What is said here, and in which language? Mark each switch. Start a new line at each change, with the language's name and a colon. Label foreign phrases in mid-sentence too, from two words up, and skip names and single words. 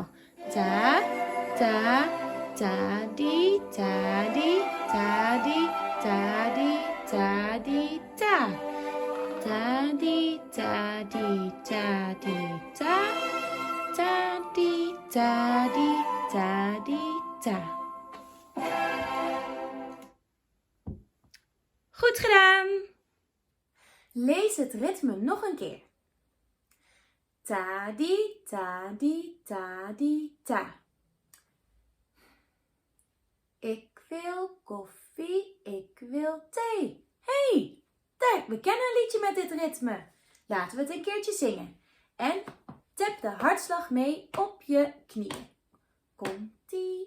Dutch: Ta ta ta di ta di ta di ta di ta di ta ta di ta di ta di ta ta di ta di ta di ta. Goed gedaan! Lees het ritme nog een keer. Ta di ta di ta di ta. Ik wil koffie, ik wil thee. Hey, daar, we kennen een liedje met dit ritme. Laten we het een keertje zingen. En tap de hartslag mee op je knieën. Komt-ie.